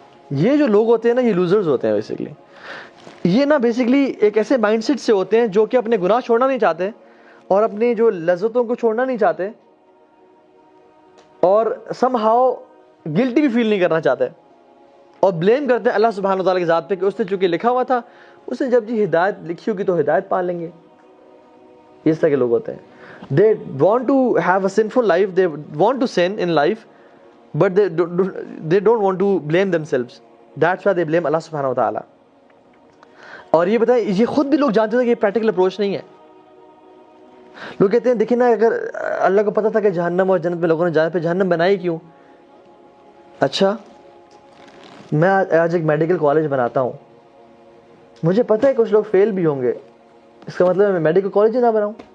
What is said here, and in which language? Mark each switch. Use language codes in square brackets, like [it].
[ur] یہ جو لوگ ہوتے ہیں نا, یہ لوزرز ہوتے ہیں بیسیکلی. یہ نا بیسیکلی ایک ایسے مائنڈ سیٹ سے ہوتے ہیں جو کہ اپنے گناہ چھوڑنا نہیں چاہتے اور اپنی جو لذتوں کو چھوڑنا نہیں چاہتے, اور سم ہاؤ گلٹی بھی فیل نہیں کرنا چاہتے, اور بلیم کرتے ہیں اللہ سبحانہ وتعالیٰ کی ذات پہ کہ اس نے چونکہ لکھا ہوا تھا, اس نے جب ہدایت لکھی ہوگی تو ہدایت پا لیں گے. اس طرح کے لوگ ہوتے ہیں. [en] They want to have a sinful life, they want to sin in life, but they don't want to blame themselves. That's why they blame Allah سبحانہ وتعالیٰ. [ur] اور یہ بتائیں, یہ خود بھی لوگ جانتے تھے کہ یہ پریکٹیکل اپروچ نہیں ہے. لوگ کہتے ہیں دیکھیں نا, اگر اللہ کو پتہ تھا کہ جہنم اور جنت میں لوگوں نے جانے پہ جہنم بنائی کیوں. اچھا, میں آج ایک میڈیکل کالج بناتا ہوں, مجھے پتہ ہے کچھ لوگ فیل بھی ہوں گے, اس کا مطلب میں میڈیکل کالج ہی نہ بناؤں.